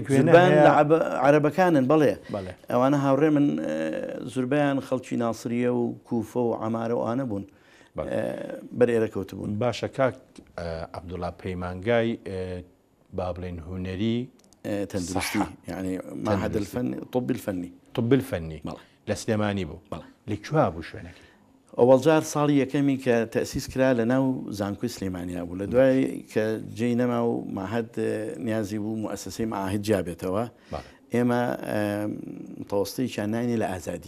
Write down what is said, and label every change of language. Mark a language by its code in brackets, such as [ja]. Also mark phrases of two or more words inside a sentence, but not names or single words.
[ckb] زوربان لە عەرەبەکانن بەڵێ ئەوانە هاوڕێ من زوربیان خەڵکی ناسریە و کوفە و عەمارە و ئانە بوون بەر ئێرە کەوت بوون باشە کاک عەبدوڵڵا پەیمانگای با بڵێن هونەری [ar] تەندروستی یعنی معهد الفن طب الفني طب الفني [ckb] لە سلێمانی بوو لەکوێ بوو شوێنەکە ئەوەڵجار ساڵی یەکەمی کە تەسیس کرا لە ناو زانکۆی سلێمانیا بوو لە دوای کە جێی نەما و ماهەد نیازی بوو مؤسسەی معاهد جابێتەوە ئێمە تەوەستەیەکیان ناینێ لە ئازادی